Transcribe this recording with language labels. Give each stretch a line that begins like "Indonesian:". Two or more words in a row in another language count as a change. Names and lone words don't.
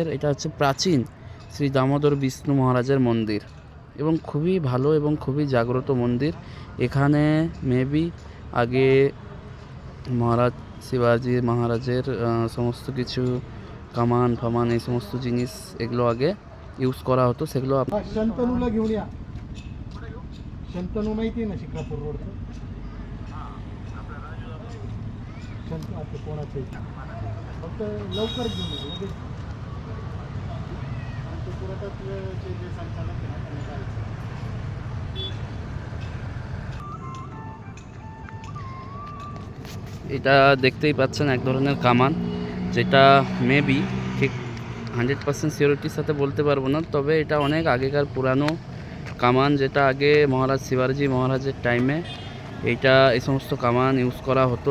Bangla: এটা হচ্ছে প্রাচীন শ্রী দামোদর বিষ্ণু মহারাজের মন্দির এবং খুবই ভালো এবং খুবই জাগ্রত মন্দির। এখানে মেবি আগে মহারাজ শিবাজি মহারাজের সমস্ত কিছু কামান ফামান এই সমস্ত জিনিস এগুলো আগে ইউজ করা হতো, সেগুলো
Marathi: शंतनूला घेऊन या. शंतनू माहिती आहे ना शिक्रापूर रोडचं. शंतनू आता कोणाचं आहे? फक्त लवकर घेऊन या लगेच. ते पुरातत्वचे जे संचालक आहे ना त्यांना जायचं.
Bangla: এটা দেখতেই পাচ্ছেন এক ধরনের কামান, যেটা মেবি ঠিক 100% সিওরিটির সাথে বলতে পারবো না, তবে এটা অনেক আগেকার পুরানো কামান, যেটা আগে মহারাজ শিবাজি মহারাজের টাইমে এইটা এই সমস্ত কামান ইউজ করা হতো।